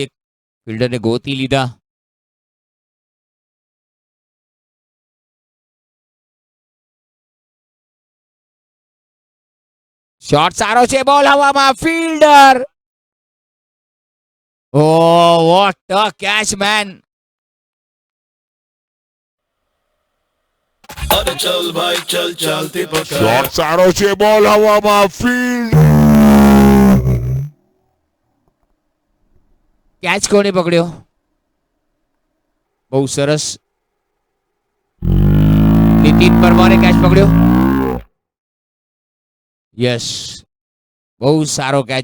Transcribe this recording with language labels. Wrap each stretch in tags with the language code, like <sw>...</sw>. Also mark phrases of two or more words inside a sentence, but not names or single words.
<gu>ફિલ્ડરને ગોતી લીધા. શોટ સારો છે. બોલ હવામાં. ફિલ્ડર.</gu> <en>oh what a catch man.</en> <hi>अरे चल भाई चल चलती पकड़</hi> <gu>શોટ સારો છે, બોલ હવામાં, ફિલ્ડ. કેચ કોને પકડ્યો? બહુ સરસ. નીતિન પરમારે કેચ પકડ્યો. યસ, બહુ સારો કેચ.</gu>